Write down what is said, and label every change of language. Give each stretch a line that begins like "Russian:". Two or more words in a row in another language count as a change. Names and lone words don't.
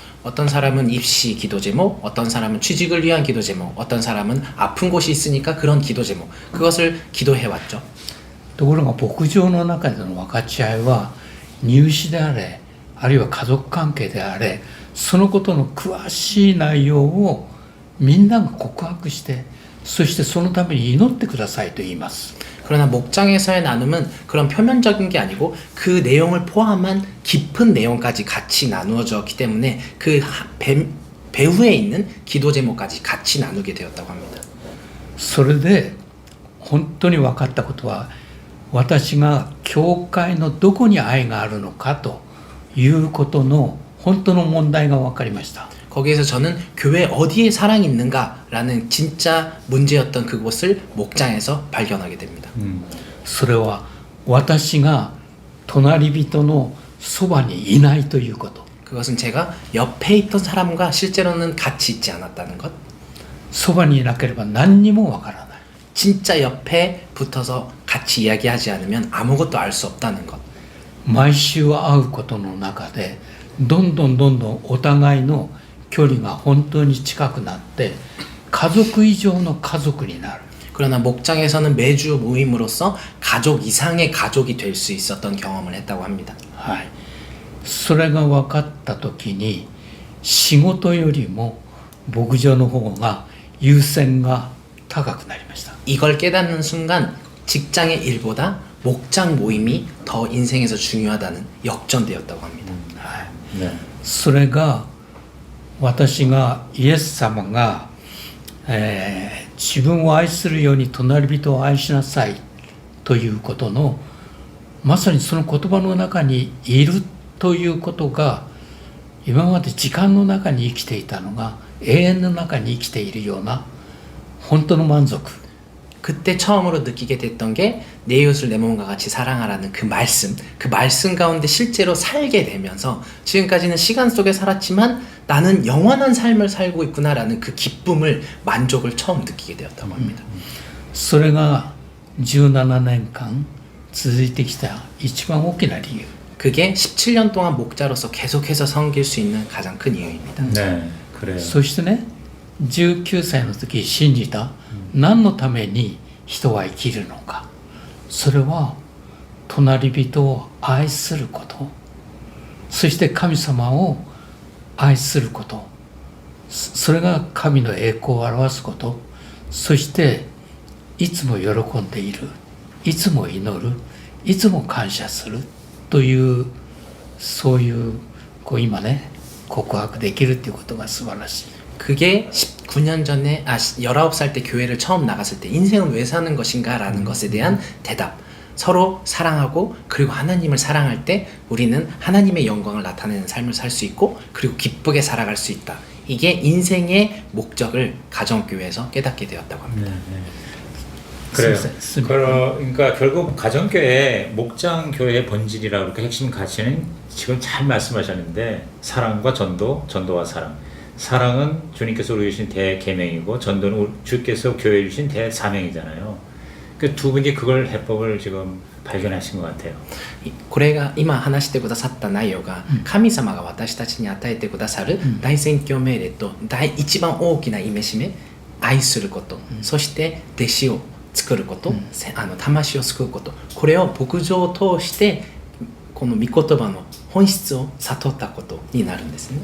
Korean: 어떤 사람은 입시 기도 제목, 어떤 사람은 취직을 위한 기도 제목, 어떤 사람은 아픈 곳이 있으니까 그런 기도 제목, 그것을 기도해왔죠.
Japanese: ところが牧場の中での分かち合いは入試であれ、あるいは家族関係であれ、そのことの詳しい内容をみんなが告白して、そしてそのために祈ってくださいと言います。
Korean: 그러나 목장에서의 나눔은 그런 표면적인 게 아니고 그 내용을 포함한 깊은 내용까지 같이 나누어졌기 때문에 그 배후에 있는 기도 제목까지 같이 나누게 되었다고 합니다.
Japanese: それで本当に分かったことは、私が教会のどこに愛があるのかということの本当の問題が分かりました。
Korean: 거기에서 저는 교회 어디에 사랑이 있는가라는 진짜 문제였던 그곳을 목장에서 발견하게 됩니다.
Japanese: それは私が隣人のそばにいないということ。
Korean: 그것은 제가 옆에 있던 사람과 실제로는 같이 있지 않았다는 것.
Japanese: そばにいなければ何にもわからない。
Korean: 진짜 옆에 붙어서 같이 이야기하지 않으면 아무것도 알 수 없다는 것.
Japanese: 毎週会うことの中でどんどんお互いの距離が本当に近くなって家族以上の家族になる。
Korean: 그러나 목장에서는 매주 모임으로써 가족 이상의 가족이 될 수 있었던 경험을 했다고 합니다.
Japanese: はい、それが分かった時に仕事よりも牧場の方が優先が高くなりました。
Korean: 이걸 깨닫는 순간 직장의 일보다 목장 모임이 더 인생에서 중요하다는 역전되었다고 합니다.
Japanese: はい、
Korean: 네.
Japanese: それが私がイエス様が、自分を愛するように隣人を愛しなさいということのまさにその言葉の中にいるということが今まで時間の中に生きていたのが永遠の中に生きているような本当の満足
Korean: 그때 처음으로 느끼게 됐던 게 내 이웃을 내 몸과 같이 사랑하라는 그 말씀 가운데 실제로 살게 되면서 지금까지는 시간 속에 살았지만 나는 영원한 삶을 살고 있구나라는 그 기쁨을 만족을 처음 느끼게 되었다고 합니다.
Japanese: それが17年間続いてきた一番大きな理由
Korean: 그게 17년 동안 목자로서 계속해서 섬길 수 있는 가장 큰 이유입니다. 네, 그래요.
Japanese: そしてね19歳の時信じた何のために人は生きるのかそれは隣人を愛することそして神様を愛することそれが神の栄光を表すことそしていつも喜んでいるいつも祈るいつも感謝するというそういう今ね告白できるっていうことが素晴らしい
Korean: 그게 19년 전에 19살 때 교회를 처음 나갔을 때 인생은 왜 사는 것인가 라는 것에 대한 대답 서로 사랑하고 그리고 하나님을 사랑할 때 우리는 하나님의 영광을 나타내는 삶을 살 수 있고 그리고 기쁘게 살아갈 수 있다 이게 인생의 목적을 가정교회에서 깨닫게 되었다고 합니다. 그래요. 습- 그러니까 결국 가정교회, 목장교회의 본질이라고 그렇게 핵심 가치는 지금 잘 말씀하셨는데 사랑과 전도, 전도와 사랑. 사랑은 주님께서 우리 주신 대계명이고 전도는 주께서 교회에 주신 대사명이잖아요. 그 두 분이 그걸 해법을 지금 발견하신 것 같아요.
Japanese: これが今話してくださった内容が神様が私たちに与えてくださる大宣教命令と一番大きな戒め愛すること、そして弟子を作ること、魂を救うこと、これを牧場を通してこの御言葉の本質を悟ったことになるんですね。